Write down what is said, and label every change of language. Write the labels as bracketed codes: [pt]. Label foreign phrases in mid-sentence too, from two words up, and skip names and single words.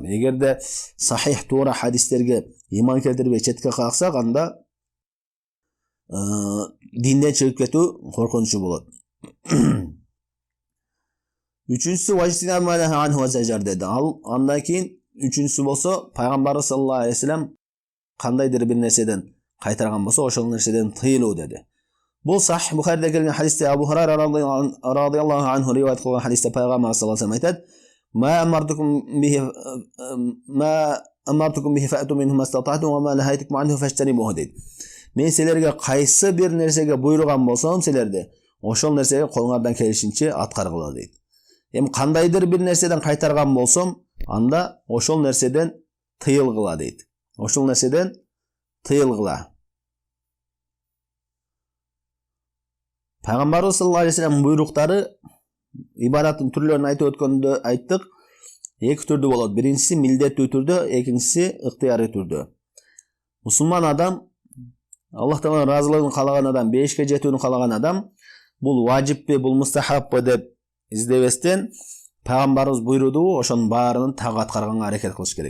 [ky] Эгерде сахих, туура хадистерге иман келтирбей четке каксак, анда динден чыгып кетүү коркунучу болот. Үчүнчүсү [ar] واجتناب ما نهى عنه وزجر [ky] деди. Андан кийин үчүнчүсү болсо, пайгамбар [ar] صلى الله عليه وسلم [ky] кандайдыр бир нерседен кайтарган болсо, ошол нерседен тыйылуу деди. Бул Сахих Бухариде келген хадисте Абу Хурайра [ar] رضي الله عنه [ky] риваят кылган хадисте пайгамбар [ar] صلى الله عليه وسلم [ky] айтат: [ar] "ما أمرتكم به فأتوا منه ما استطعتم وما نهيتكم عنه فاجتنبوه" [ky] дейт. Мен силерге кайсы бир нерсеге буйруган болсом, силерди ошол нерсеге колуңардан келишинче аткаргыла дейт. Эми кандайдыр бир нерседен кайтарган болсом, анда ошол нерседен тыйылгыла дейт. Ошол нерседен тыйылгыла. Пайгамбарыбыз [ar] صلى الله عليه وسلم [ky] буйруктары ибадаттын түрлөрүн айтып өткөндө айттык. Эки түрдүү болот. Биринчиси милдеттүү түрдө, экинчиси ыктыярый түрдө. Мусулман адам, Аллах Тааланын ыраазылыгын каалаган адам, бейишке жетүүнү каалаган адам, бул важиппи, бул мустахабпы деп издебестен, пайгамбарыбыз буйруду, ошонун баарынын так аткарганга аракет кылыш керек.